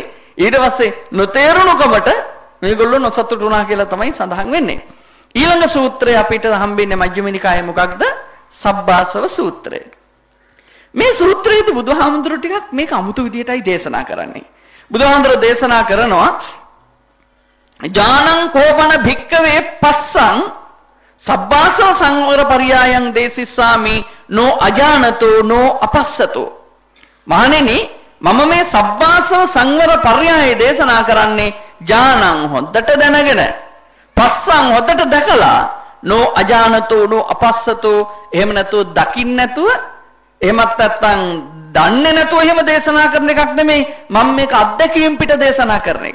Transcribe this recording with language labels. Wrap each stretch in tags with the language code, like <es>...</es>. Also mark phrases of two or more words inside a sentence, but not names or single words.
<si>ඊට පස්සේ නොතේරුණුකමට මේගොල්ලෝ නොසතුටු වුණා කියලා තමයි සඳහන් වෙන්නේ. ඊළඟ සූත්‍රය අපිට හම්බෙන්නේ මජ්ක්‍ධිම නිකායේ මොකක්ද? සබ්බාසව සූත්‍රය. මේ සූත්‍රයේදී බුදුහාමුදුරු ටිකක් මේක අමුතු විදියටයි දේශනා කරන්නේ. බුදුහාමුදුරු දේශනා කරනවා</si> <pi>ඥානං කෝපන භික්කවේ පස්සං සබ්බාසව සංවර පරියායන් දේසිස්සාමි නෝ අජානතෝ නෝ අපස්සතෝ.</pi> <si>මහණෙනි මම මේ</si> <pi>සබ්බාසව සංවර පරියාය</pi> <si>දේශනා කරන්නේ ඥානං හොද්දට දැනගෙන පස්සං හොද්දට දැකලා</si> <pi>නෝ අජානතෝ නෝ අපස්සතෝ</pi> <si>එහෙම නැතුව දකින්න නැතුව එහෙමත් නැත්නම් දන්නේ නැතුව එහෙම දේශනා කරන එකක් නෙමෙයි මම මේක අත්දැකීම් පිට දේශනා කරන එක.</si>